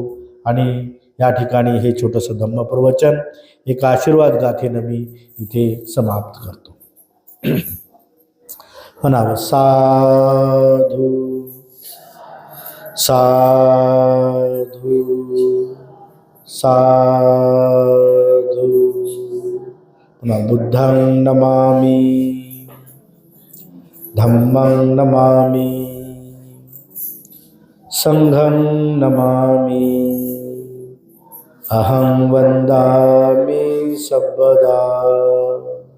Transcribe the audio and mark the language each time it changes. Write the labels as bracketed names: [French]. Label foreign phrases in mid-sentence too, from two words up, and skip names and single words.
[Marathi] आणि या ठिकाणी हे छोटंसं धम्मप्रवचन एका आशीर्वाद गाथेनं मी इथे समाप्त करतो. म्हणावं [Pali] साधू साधू साधू. पुन्हा बुद्धं नमामि धम्मं नमामि संघं नमामि अहं वन्दामि सर्वदा.